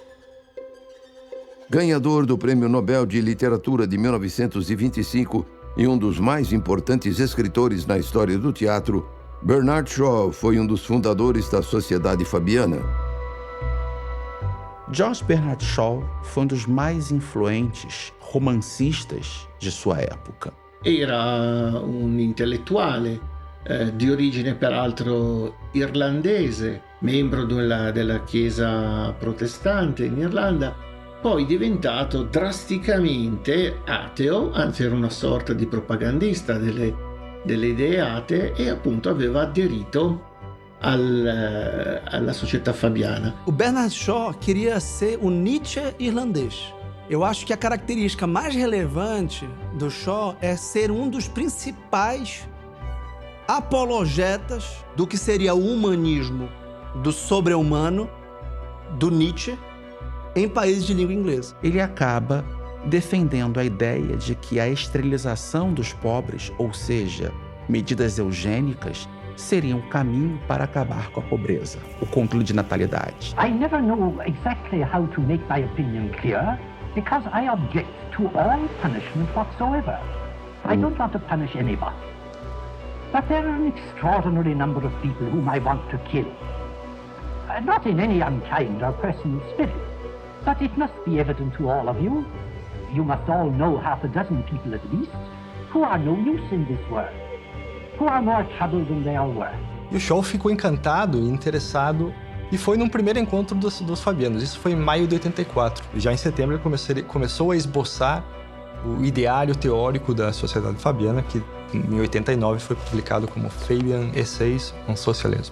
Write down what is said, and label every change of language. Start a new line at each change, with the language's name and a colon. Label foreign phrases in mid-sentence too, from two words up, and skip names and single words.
Portuguese: Ganhador do Prêmio Nobel de Literatura de 1925 e um dos mais importantes escritores na história do teatro, Bernard Shaw foi um dos fundadores da Sociedade Fabiana. George Bernard Shaw foi um dos mais influentes romancistas de sua época.
Italian: Era un intellettuale di origine peraltro irlandese, membro della Chiesa protestante in Irlanda, poi diventato drasticamente ateo, anzi era una sorta di propagandista delle idee atee e appunto aveva aderito alla società fabiana.
Portuguese: O Bernard Shaw queria ser o Nietzsche irlandês. Eu acho que a característica mais relevante do Shaw é ser um dos principais apologetas do que seria o humanismo, do sobre-humano, do Nietzsche, em países de língua inglesa. Ele acaba defendendo a ideia de que a esterilização dos pobres, ou seja, medidas eugênicas, seria um caminho para acabar com a pobreza, o controle de natalidade.
English: I never know exactly how to make my opinion clear because I object to all punishment whatsoever. I don't want to punish anybody. But there are an extraordinary number of people whom I want to kill. Not in any unkind or personal spirit, but it must be evident to all of you. You must all know half a dozen people at least, who are no use in this world, who are more trouble than they are worth.
Portuguese: E o Shaw ficou encantado e interessado e foi num primeiro encontro dos fabianos. Isso foi em maio de 84. E já em setembro ele começou a esboçar o ideário teórico da Sociedade Fabiana, que em 89 foi publicado como Fabian Essays on Socialism.